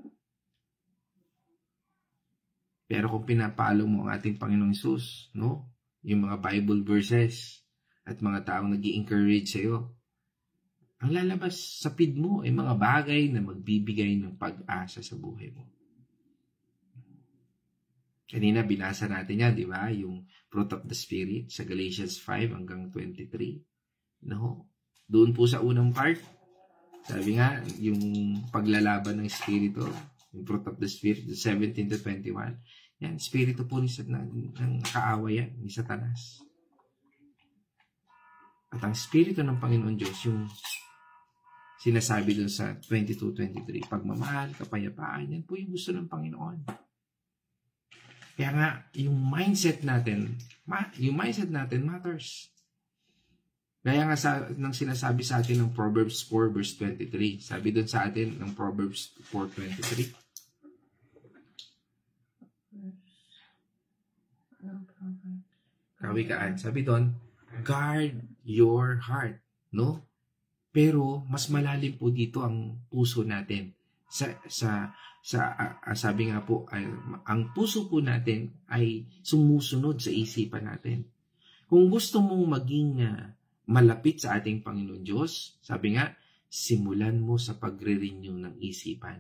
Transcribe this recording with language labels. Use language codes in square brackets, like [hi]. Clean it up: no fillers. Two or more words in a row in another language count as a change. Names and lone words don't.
[tl] Pero kung pinapalo mo ang ating Panginoong Hesus, no? Yung mga [en] Bible verses [tl] at mga taong nag-i-encourage sa'yo, ang lalabas sa feed mo ay mga bagay na magbibigay ng pag-asa sa buhay mo. Kanina binasa natin yan, di ba? Yung [en] fruit of the Spirit [tl] sa Galatians 5 hanggang 23. No? Doon po sa unang part, sabi nga, yung paglalaban ng Espiritu, yung [en] fruit of the Spirit, [tl] 17 to 21, yan, Espiritu po ng kaaway yan, ni Satanas. At ang Espiritu ng Panginoon Diyos, yung sinasabi doon sa 22-23, pagmamahal, kapayapaan, yan po yung gusto ng Panginoon. Kaya nga, yung mindset natin matters. Gaya nga nang sinasabi sa atin ng Proverbs 4 verse 23. Sabi doon sa atin ng Proverbs 4:23. Kawikaan. Sabi doon, [en] guard your heart. [tl] No? Pero mas malalim po dito ang puso natin. Sabi nga po, ang puso po natin ay sumusunod sa isipan natin. Kung gusto mong maging malapit sa ating Panginoon Diyos, sabi nga, simulan mo sa pagre-renew ng isipan.